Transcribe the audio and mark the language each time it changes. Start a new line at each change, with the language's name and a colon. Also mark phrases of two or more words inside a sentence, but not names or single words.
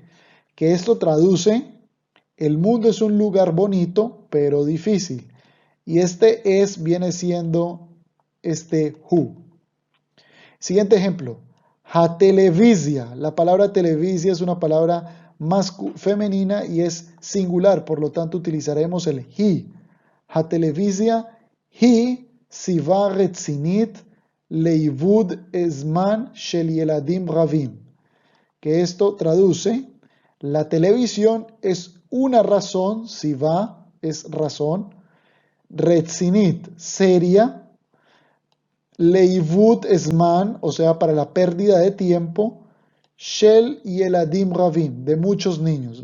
Spanish: Que esto traduce, el mundo es un lugar bonito, pero difícil. Y este es viene siendo este hu. Siguiente ejemplo. Televisia. La palabra televisia es una palabra femenina y es singular, por lo tanto utilizaremos el hi.
Hebrew: טלוויזיה היא סיבה רצינית לאיבוד הזמן של ילדים רבים.
Spanish: Que esto traduce, la televisión es una razón, siva es razón, retzinit seria,
Hebrew: לאיבוד הזמן,
Spanish: o sea, para la pérdida de tiempo,
Hebrew: של ילדים רבים,
Spanish: de muchos niños.